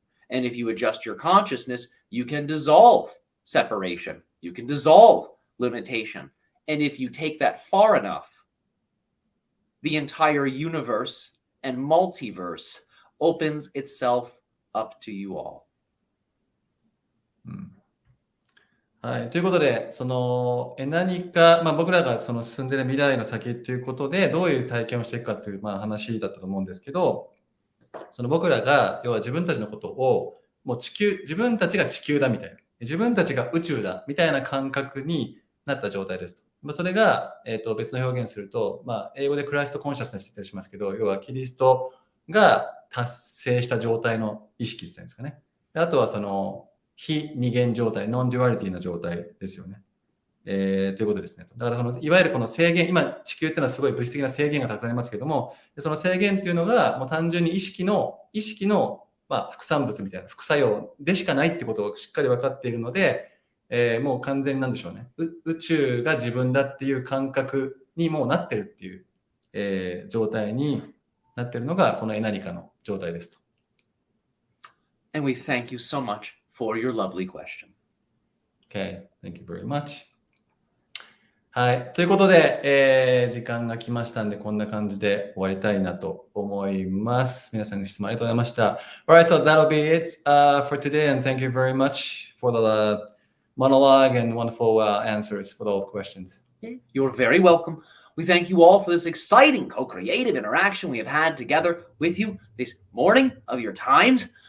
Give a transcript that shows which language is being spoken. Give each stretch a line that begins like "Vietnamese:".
English: And if you adjust your consciousness, you can dissolve separation. You can dissolve limitation. And if you take that far enough, the entire universe and multiverse opens itself up to you all.
Japanese: はい、ということで、何か、僕らが進んでいる未来の先ということで、どういう体験をしていくかという、話だったと思うんですけど、僕らが、要は自分たちのことを、もう自分たちが地球だみたいな、自分たちが宇宙だみたいな感覚になった状態ですと。それが、別の表現すると、英語でクライストコンシャスネスって言ったりしますけど、要はキリストが達成した状態の意識っていうんですかね。あとは非二元状態、ノンデュアリティな状態ですよね。ということですね。だからいわゆるこの制限、今地球っていうのはすごい物質的な制限がたくさんありますけども、その制限っていうのがもう単純に意識の、副産物みたいな副作用でしかないってことをしっかり分かっているので、もう完全になんでしょうね。宇宙が自分だっていう感覚にもうなってるっていう、状態になってるのがこのエナニカの状態ですと。
English: And we thank you so much for your lovely question. Okay, thank you very much.
Japanese: はい。ということで、時間が来ましたんで、こんな感じで終わりたいなと思います。皆さんの質問ありがとうございました。
English: Alright, so that'll be it、for today, and thank you very much for the monologue and wonderful answers for all the questions. You're very welcome. We thank you all for this exciting co-creative interaction we have had together with you this morning of your times.